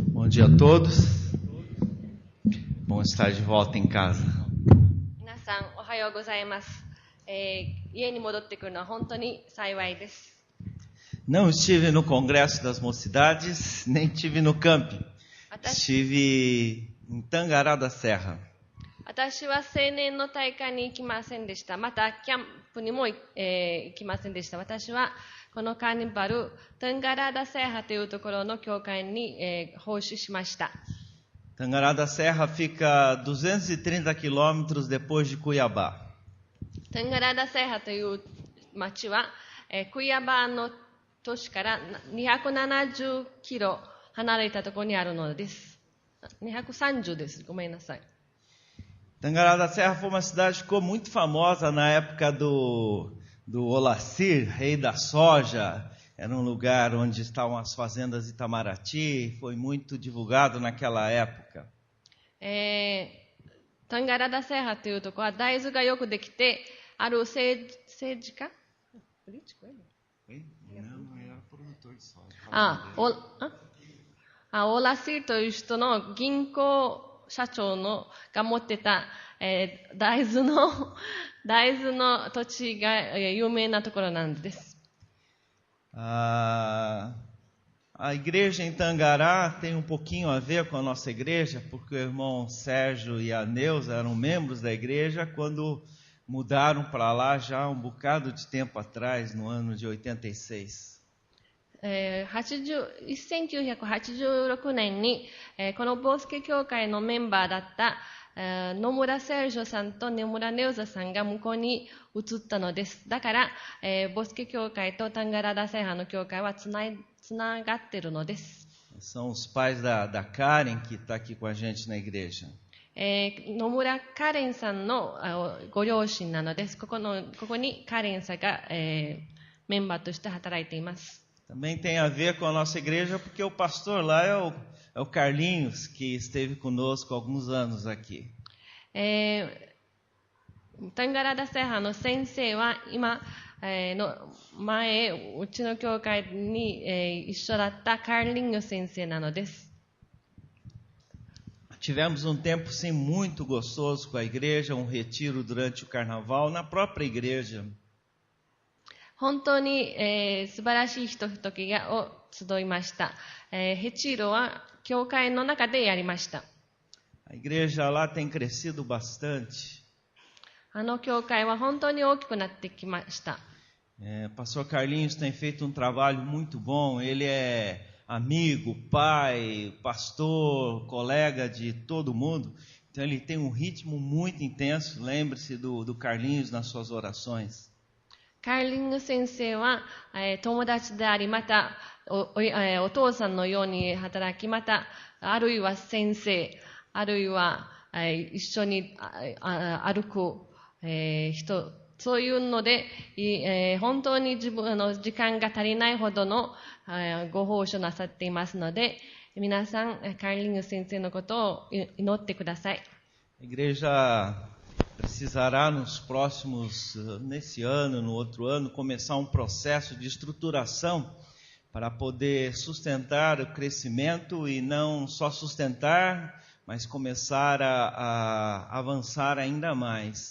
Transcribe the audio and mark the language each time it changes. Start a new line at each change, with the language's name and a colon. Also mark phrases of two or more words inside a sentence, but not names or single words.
Portuguese: dia a todos. Bom estar de volta em casa.
Japanese: 皆さんおはようございます。家に戻ってくるのは本当に幸いです。
Portuguese: Não estive no Congresso das Mocidades, nem estive no camping. Estive em Tangará da Serra.
Japanese: 私は青年の大会に行きませんでした。またキャンプにも行きませんでした。私はこのカーニバルタンガラダセハというところの教会に奉仕しました。
Portuguese: Tangará da Serra fica 230 quilômetros depois de Cuiabá.
Japanese: タンガラダセハという町は、クイアバの都市から270キロ離れたところにあるのです。230です。ごめんなさい。
Portuguese: Tangará da Serra foi uma cidade que ficou muito famosa na época do Olacir, rei da soja. Era um lugar onde estavam as fazendas de Itamaraty, foi muito divulgado naquela época.
Japanese: タンガラダセハというところは大豆がよくできて、ある政治家 オラシーという人の銀行社長が持ってた、大豆の土地が有名なところなんです。
Portuguese: A igreja em Tangará tem um pouquinho a ver com a nossa igreja, porque o irmão Sérgio e a Neuza eram membros da igreja quando mudaram para lá já um bocado de tempo atrás, no ano de 86.
Japanese: 1986 年に、このボースケ教会のメンバーだった、野村セルジョさんと野村ネウザさんが向こうに移ったのです。だから、ボスケ教会とタンガラダセハの教会はつながっているのです。
Portuguese: São os pais da Karen que está aqui com a gente na igreja.
Japanese: 野村カレンさんのご両親なのです。ここにカレンさんが、メンバーとして働いています。
Portuguese: Também tem a ver com a nossa igreja, porque o pastor lá é o Carlinhos, que esteve conosco há alguns anos aqui.
Japanese: タンガラダセハの先生は今、前うちの教会に、一緒だったカーリング先生なのです。
Portuguese: Tivemos um tempo sim muito gostoso com a igreja, um retiro durante o carnaval na própria igreja.
Japanese: 本当に、素晴らしいひとときを集いました。ヘチーロは教会の中でやりました。
Portuguese: A igreja lá tem crescido bastante.
Japanese: あの教会は本当に大きくなってきました。
Portuguese: Pastor Carlinhos tem feito um trabalho muito bom. Ele é amigo, pai, pastor, colega de todo mundo. Então ele tem um ritmo muito intenso. Lembre-se do Carlinhos nas suas orações.
Japanese: カーリング先生は、友達であり、また お父さんのように働き、またあるいは先生、あるいは、一緒に歩く、人、そういうので、本当に自分の時間が足りないほどの、ご奉仕をなさっていますので、皆さんカーリング先生のことを祈ってください。
Portuguese: A igreja precisará nesse ano, no outro ano, começar um processo de estruturação para poder sustentar o crescimento e não só sustentar, mas começar a avançar ainda mais.